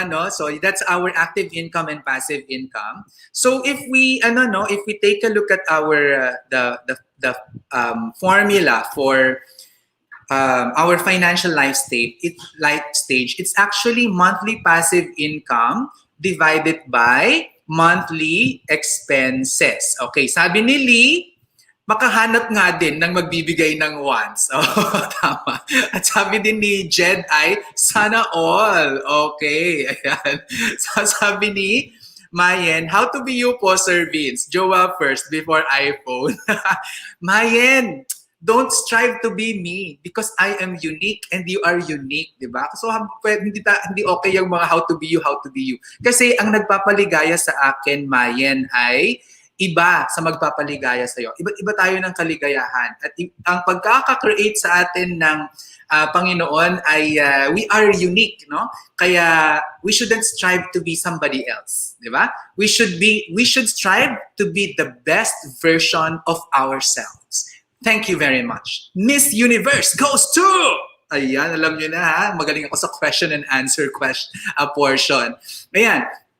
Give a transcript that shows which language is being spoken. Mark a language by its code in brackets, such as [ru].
[en] So that's our active income and passive income. So if we take a look at our the formula for our financial life stage, it's actually monthly passive income divided by monthly expenses. [tl] Okay, sabi ni Lee, makahanap nga din ng magbibigay ng wants. Tama. At sabi din ni Jed ay, sana all. Okay. Ayan. So, sabi ni Mayen, [en] how to be you [tl] po, Sir Vince? [en] Jowa first before iPhone. Mayen, don't strive to be me because I am unique and you are unique, di ba? [tl] So, hindi okay yung mga [en] how to be you. [tl] Kasi ang nagpapaligaya sa akin, Mayen, ay iba sa magpapaligaya sa'yo. Iba't iba tayo ng kaligayahan. At ang pagkaka-create sa atin ng Panginoon ay [en] we are unique, [tl] no? [en] Kaya we shouldn't strive to be somebody else, di ba? We should strive to be the best version of ourselves. Thank you very much. Miss Universe goes to... Ayan, alam nyo na ha. [tl] Magaling ako sa question and answer portion. Ayan.